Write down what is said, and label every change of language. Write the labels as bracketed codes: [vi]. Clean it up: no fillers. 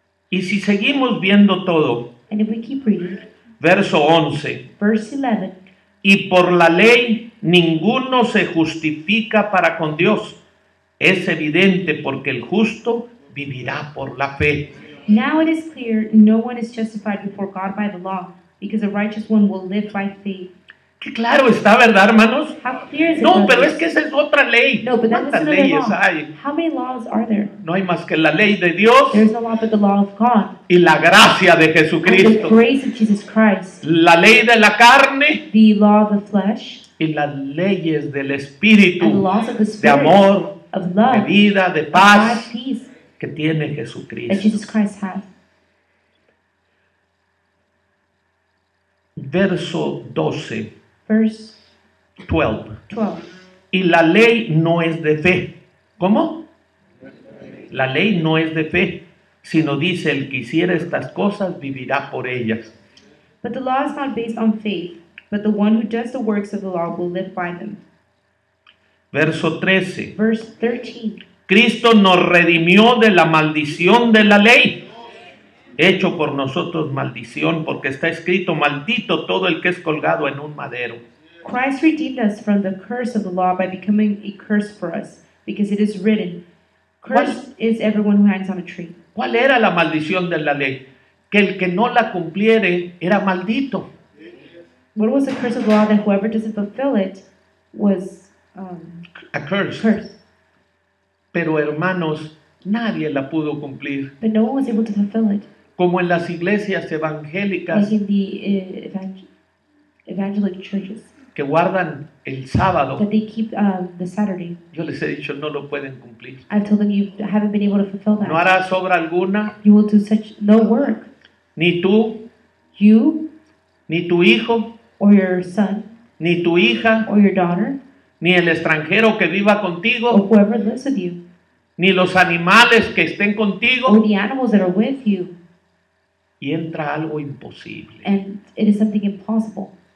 [es] Y si seguimos viendo todo, [en] And if we keep reading, [es] verso 11, [en] verse 11, [es] y por la ley ninguno se justifica para con Dios. Es evidente porque el justo vivirá por la fe. [en] now it is clear no one is justified before God by the law, because the righteous one will live by faith. [es] Qué claro está, ¿verdad, hermanos? [en] How clear is it? [es] No, pero [en] brothers? [es] es que esa es otra ley. [en] No, but that's [es] ¿Cuántas [en] another [es] leyes [en] law. [es] hay? [en] How many laws are there? [es] No hay más que la ley de Dios [en] There is no law but the law of God [es] y la gracia de [en] and the [es] Jesucristo. [en] grace of Jesus Christ. [es] La ley de la carne [en] The law of the flesh [es] y las leyes del [en] and the [es] Espíritu, [en] laws of the [es] de [en] Spirit, [es] amor, [en] of [es] de [en] love, [es] vida, de [en] of God, [es] paz [en] peace [es] que tiene [en] that [es] Jesucristo. [en] Jesus Christ has. [es] Verso 12, [en] Verse 12. 12. [es] Y la ley no es de fe. ¿Cómo? La ley no es de fe, sino dice, el que hiciera estas cosas vivirá por ellas. [en] But the law is not based on faith, but the one who does the works of the law will live by them. [es] Verso 13. [en] Verse 13. [es] Cristo nos redimió de la maldición de la ley, hecho por nosotros maldición, porque está escrito, maldito todo el que es colgado en un madero. [en] Christ redeemed us from the curse of the law by becoming a curse for us, because it is written, cursed is everyone who hangs on a tree. [es] ¿Cuál era la maldición de la ley? Que el que no la cumpliere era maldito. [en] What was the curse of the law? That whoever doesn't fulfill it was A curse. cursed. [es] Pero hermanos, nadie la pudo cumplir. [en] But no one was able to fulfill it. [es] Como en las iglesias [en] Like [es] evangélicas [en] in the evangelical churches, [es] que guardan el sábado, [en] that they keep the Saturday. [es] yo les he dicho, no lo pueden cumplir. [en] I've told them you haven't been able to fulfill that. [es] No harás obra alguna, [en] You will do such no work. [es] ni tú, [en] You [es] ni tu hijo, [en] or your son [es] ni tu hija, [en] or your daughter [es] ni el extranjero que viva [en] or [es] contigo, [en] whoever lives with you [es] ni los animales que estén [en] or [es] contigo. [en] the animals that are with you. [es] Y entra algo imposible. [en] And it is something impossible